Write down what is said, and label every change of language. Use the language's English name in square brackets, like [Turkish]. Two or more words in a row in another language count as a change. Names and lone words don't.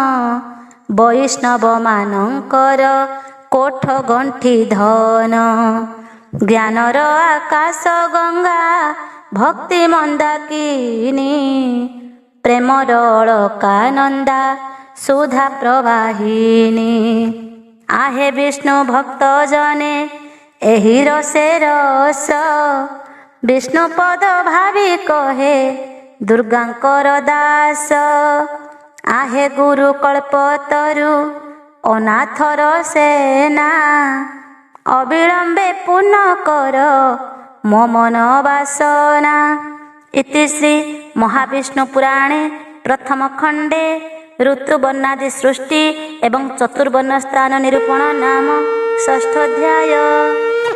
[Odia] ବୈଷ୍ଣବ ମାନଙ୍କର କୋଠ ଗଣ୍ଠି ଧନ। ଜ୍ଞାନର ଆକାଶ ଗଙ୍ଗା ଭକ୍ତି ମନ୍ଦାକିନୀ। ପ୍ରେମର ଅଳକା ନନ୍ଦା ସୁଧା ପ୍ରବାହିନୀ। ଆହେ ବିଷ୍ଣୁ ଭକ୍ତ ଜନେ ଏହି ରସେ ରସ। ବିଷ୍ଣୁ ପଦ ଭାବୀ କହେ ଦୁର୍ଗାଙ୍କର ଦାସ। ଆହେ ଗୁରୁ କଳ୍ପତରୁ ଅନାଥର ସେନା। ଅବିଳମ୍ବେ ପୁନଃ କର ମୋ ମନ ବାସନା। [Sanskrit] इति श्री महाविष्णु पुराणे प्रथम खंडे ऋतुवर्णादि सृष्टि एवं चतुर्वर्ण स्थान निरूपण नाम षष्ठ अध्याय।